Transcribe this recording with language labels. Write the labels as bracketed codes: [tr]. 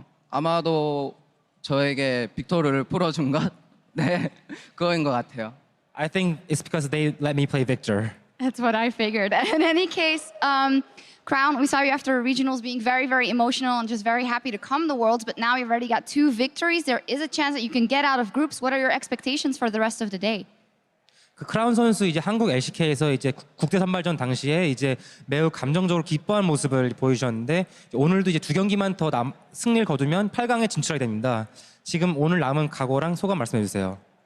[ko] 아마도 저에게 빅토르를 풀어준 것? 네, 그거인 것 같아요. [en] I think it's because they let me play Victor. That's what I figured. In any case, Crown, we saw you after regionals being very, very emotional and just very happy to come to Worlds, but now you've already got 2 victories. There is a chance that you can get out of groups. What are your expectations for the rest of the day? [ko] 그 크라운 선수 이제 한국 LCK에서 이제 국대 선발전 당시에 이제 매우 감정적으로 기뻐한 모습을 보여주셨는데 오늘도 이제 2경기만 더 승리를 거두면 8강에 진출하게 됩니다. 지금 오늘 남은 각오랑 소감 말씀해 주세요.